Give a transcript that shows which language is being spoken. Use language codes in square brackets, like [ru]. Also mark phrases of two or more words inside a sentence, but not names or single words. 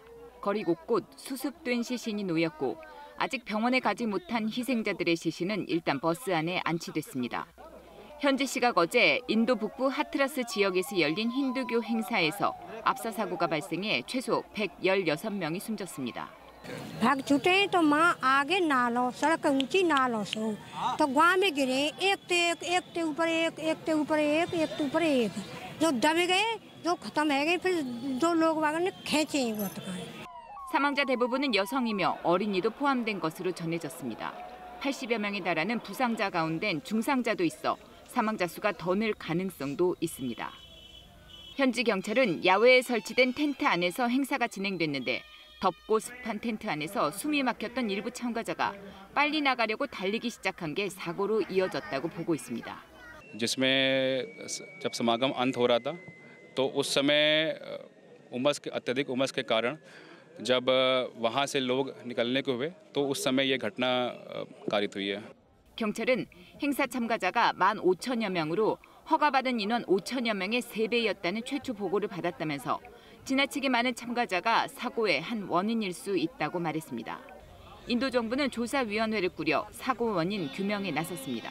[ko] 거리 곳곳 수습된 시신이 놓였고 아직 병원에 가지 못한 희생자들의 시신은 일단 버스 안에 안치됐습니다. 현지 시각 어제 인도 북부 하트라스 지역에서 열린 힌두교 행사에서 압사 사고가 발생해 최소 116명이 숨졌습니다. [hi] भाग छूटे तो माँ आगे नालों सड़क ऊंची नालों से तो गांव में गिरे एक ते ऊपर एक जो दबे गए जो खत्म है गए फिर दो लोग वागन ने खींचे [ko] 사망자 대부분은 여성이며 어린이도 포함된 것으로 전해졌습니다. 80여 명에 달하는 부상자 가운데는 중상자도 있어 사망자 수가 더 늘 가능성도 있습니다. 현지 경찰은 야외에 설치된 텐트 안에서 행사가 진행됐는데 덥고 습한 텐트 안에서 숨이 막혔던 일부 참가자가 빨리 나가려고 달리기 시작한 게 사고로 이어졌다고 보고 있습니다. [hi] जिसमें जब समागम अंत हो रहा था तो उस समय अत्यधिक उमस के कारण जब वहां से लोग निकलने को हुए तो उस समय ये घटना कारित हुई है. [ko] 경찰은 행사 참가자가 15,000여 명으로 허가받은 인원 5,000여 명의 3배였다는 최초 보고를 받았다면서 지나치게 많은 참가자가 사고의 한 원인일 수 있다고 말했습니다. 인도 정부는 조사위원회를 꾸려 사고 원인 규명에 나섰습니다.